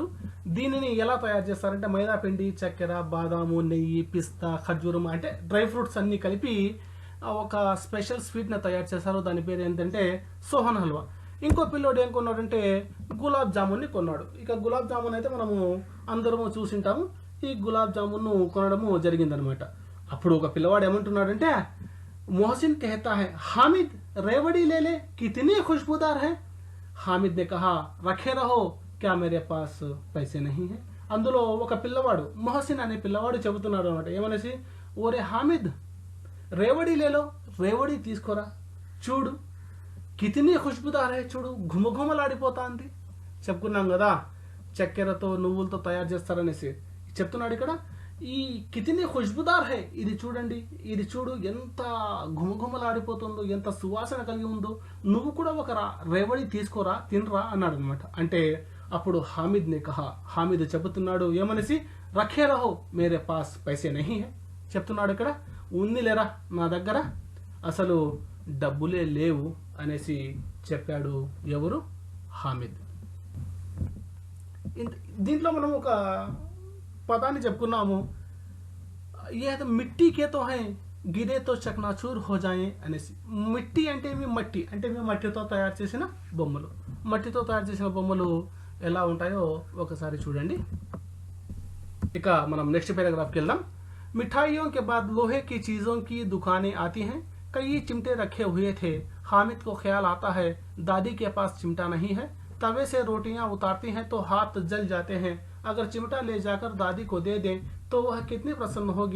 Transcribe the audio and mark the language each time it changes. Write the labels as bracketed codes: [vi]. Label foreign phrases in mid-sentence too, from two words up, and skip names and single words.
[te] దీనిని ఎలా తయారు చేస్తారంటే మైదా పిండి, చక్కెర, బాదాము, నెయ్యి, పిస్తా, ఖర్జూరం అంటే [en] dry fruits [te] అన్ని కలిపి ఒక స్పెషల్ స్వీట్ని తయారు చేశారు. దాని పేరు ఏంటంటే సోహన్ హల్వా. ఇంకో పిల్లోడు ఏం కొన్నాడంటే గులాబ్ జామున్ని కొన్నాడు. ఇక గులాబ్ జామున్ అయితే మనము అందరము చూసింటాము. ఈ గులాబ్ జామున్ను కొనడము జరిగిందనమాట. అప్పుడు ఒక పిల్లవాడు ఏమంటున్నాడంటే, [hi] मोहसिन कहता है हामिद रेवड़ी ले ले कितनी खुशबूदार है. हामिद ने कहा रखे रहो क्या मेरे पास पैसे नहीं है. [te] అందులో ఒక పిల్లవాడు మొహసిన్ అనే పిల్లవాడు చెబుతున్నాడు అనమాట. ఏమనేసి, ఓరే హామిద్ [hi] रेवड़ी ले लो, [te] రేవడి తీసుకోరా, చూడు [hi] कितनी खुशबूदार है, [te] చూడు ఘుమఘుమలాడిపోతా ఉంది. చెప్పుకున్నాం కదా చక్కెరతో నువ్వులతో తయారు చేస్తారనేసి చెప్తున్నాడు ఇక్కడ. ఈ [hi] कितनी खुशबूदार है, [te] ఇది చూడండి, ఇది చూడు ఎంత ఘుమఘుమలాడిపోతుందో, ఎంత సువాసన కలిగి ఉందో, నువ్వు కూడా ఒక రేవడి తీసుకోరా, తినరా అన్నాడు అనమాట. అంటే అప్పుడు [hi] हामिद ने कहा, [te] హామిద్ చెబుతున్నాడు ఏమనేసి, [hi] रखे रहो मेरे पास पैसे नहीं है, [te] చెప్తున్నాడు ఇక్కడ ఉంది లేరా నా దగ్గర, అసలు డబ్బులే లేవు అనేసి చెప్పాడు ఎవరు, హామిద్. దీంట్లో మనం ఒక పదాన్ని చెప్పుకున్నాము, [hi] ए मिट्टी के तो है गिरे तो चकनाचूर हो जाए [te] అనేసి. మిట్టి అంటే మట్టి అంటే మట్టితో తయారు చేసిన బొమ్మలు. మట్టితో తయారు చేసిన బొమ్మలు ఎలా ఉంటాయో ఒకసారి చూడండి. ఇక మనం నెక్స్ట్ पैराग्राफ వెళ్దాం. [hi] मिठाइयों के बाद लोहे की चीजों की दुकानें आती हैं. कई चिमटे रखे हुए थे. हामिद को ख्याल आता है दादी के पास चिमटा नहीं है. तवे से रोटियां उतारती हैं तो हाथ जल जाते हैं. अगर चिमटा ले जाकर दादी को दे दें तो वह कितनी प्रसन्न होगी.